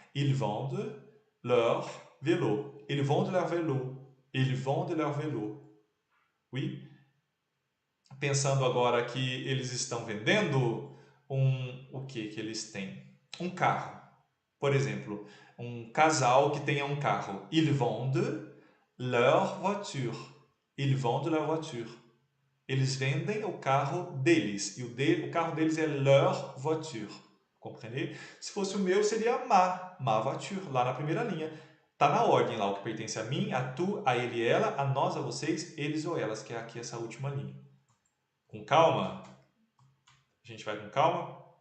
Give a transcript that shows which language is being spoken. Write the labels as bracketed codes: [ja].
[fr] Ils vendent leur vélo. Ils vendent leur vélo. Ils vendent leur vélo. Oui? [pt] Pensando agora que eles estão vendendo o que eles têm? Um carro. Por exemplo, um casal que tenha um carro. [fr] Ils vendent leur voiture. Ils vendent leur voiture. [pt] Eles vendem o carro deles. E o carro deles é [fr] leur voiture. [pt] Compreendeu? Se fosse o meu, seria [fr] ma voiture, [pt] lá na primeira linha. Tá na ordem lá o que pertence a mim, a tu, a ele e ela, a nós, a vocês, eles ou elas, que é aqui essa última linha. Com calma. A gente vai com calma.